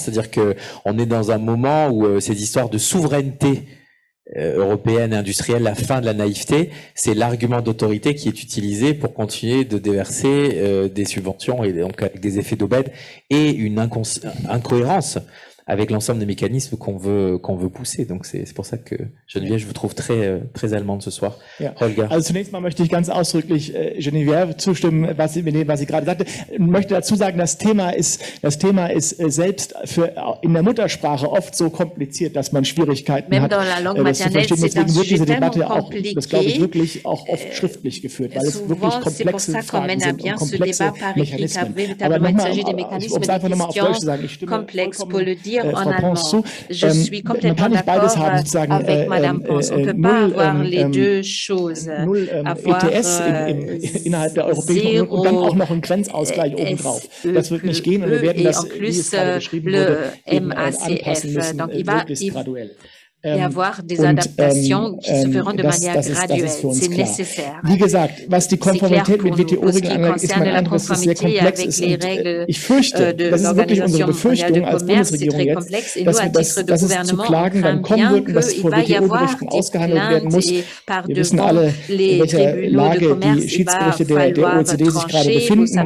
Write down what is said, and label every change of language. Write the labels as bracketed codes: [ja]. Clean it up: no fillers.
[fr] C'est-à-dire que on est dans un moment où ces histoires de souveraineté européenne et industrielle, la fin de la naïveté, c'est l'argument d'autorité qui est utilisé pour continuer de déverser des subventions et donc avec des effets d'aubaine et une incohérence avec l'ensemble des mécanismes qu'on veut pousser. Donc c'est pour ça que Geneviève, je vous trouve très allemande ce soir. [de] Ja. Holger. Also zunächst mal möchte ich ganz ausdrücklich Geneviève zustimmen, was sie gerade sagte. Ich möchte dazu sagen, das Thema ist selbst in der Muttersprache oft so kompliziert, dass man Schwierigkeiten hat, das zu verstehen. Deswegen wird diese Debatte auch, das glaube ich, wirklich auch oft schriftlich geführt, weil es wirklich komplexe Fragen sind und komplexe Mechanismen. Aber nochmal, um es einfach nochmal auf Deutsch zu sagen, ich stimme vollkommen Frau Pons zu. Man kann nicht beides haben, sozusagen null ETS innerhalb der Europäischen Union und dann auch noch einen Grenzausgleich obendrauf. Das wird nicht gehen und wir werden das, wie es gerade beschrieben wurde, eben anpassen müssen, möglichst graduell. [fr] Et avoir des adaptations qui se feront de manière graduelle. C'est nécessaire. [de] Wie gesagt, was die Konformität mit WTO-Regeln angeht, ist mein Eindruck, dass es sehr komplex ist. Und ich fürchte, das ist wirklich unsere Befürchtung als Bundesregierung jetzt, dass es zu Klagen dann kommen wird und dass vor WTO-Gerichten ausgehandelt werden muss. Wir wissen alle, in welcher Lage die Schiedsgerichte der OECD sich gerade befinden.